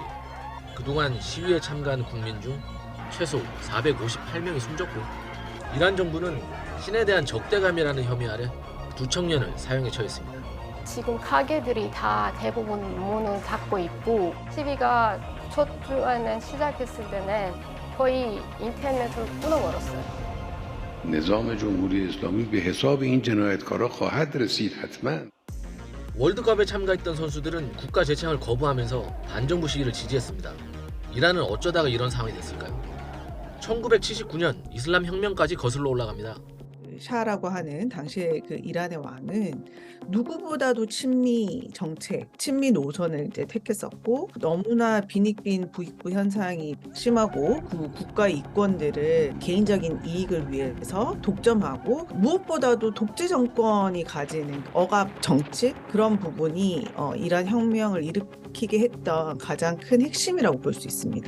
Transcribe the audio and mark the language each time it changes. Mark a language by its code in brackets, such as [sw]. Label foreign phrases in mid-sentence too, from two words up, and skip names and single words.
[ko] 그동안 시위에 참가한 국민 중 최소 458명이 숨졌고 이란 정부는 신에 대한 적대감이라는 혐의 아래 2 청년을 사형에 처했습니다. 지금 가게들이 다 대부분 문을 닫고 있고 시위가 첫 주에는 시작했을 때는 거의 인터넷을 끊어버렸어요. [fa] نظام جمهوری اسلامی به حساب این جنایتکارا خواهد رسید حتما. [ko] 월드컵에 참가했던 선수들은 국가 재창을 거부하면서 반정부 시위를 지지했습니다. 이란은 어쩌다가 이런 상황이 됐을까요? 1979년 이슬람 혁명까지 거슬러 올라갑니다. 샤라고 하는 당시의 그 이란의 왕은 누구보다도 친미 정책, 친미 노선을 이제 택했었고 너무나 빈익빈 부익부 현상이 심하고 그 국가 이권들을 개인적인 이익을 위해서 독점하고 무엇보다도 독재 정권이 가지는 억압 정치 그런 부분이 이란 혁명을 일으키게 했던 가장 큰 핵심이라고 볼 수 있습니다.